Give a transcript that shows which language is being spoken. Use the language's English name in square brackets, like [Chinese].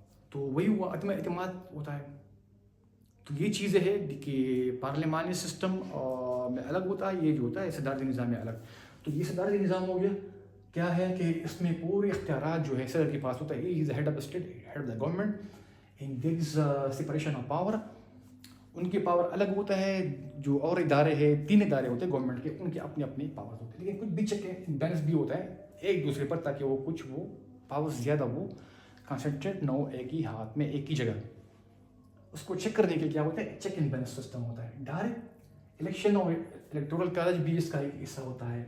[Urdu] تو وہی ہوا، عدم اعتماد ہوتا ہے. تو یہ چیزیں ہے کہ پارلیمانی سسٹم میں الگ ہوتا ہے، یہ جو ہوتا ہے صدارتی نظام میں الگ. تو یہ صدارتی نظام ہو گیا، کیا ہے کہ اس میں پورے اختیارات جو ہے صدر کے پاس ہوتا ہے. [English] He is head of the state, head of the government, and there is separation of power. [Urdu] ان کے پاور الگ ہوتا ہے. جو اور ادارے ہیں، 3 ادارے ہوتے ہیں گورنمنٹ کے، ان کے اپنے اپنے پاور ہوتے ہیں، لیکن کچھ بھی چیک اینڈ بیلنس بھی ہوتا ہے ایک دوسرے پر، تاکہ وہ کچھ وہ پاور زیادہ وہ کنسنٹریٹ نہ ہو ایک ہی ہاتھ میں ایک ہی جگہ. اس کو چیک کرنے کے کیا ہوتا ہے چیک اینڈ بیلنس سسٹم ہوتا ہے. ڈائریکٹ الیکشن اور الیکٹورل کالج بھی اس کا ایک حصہ ہوتا ہے.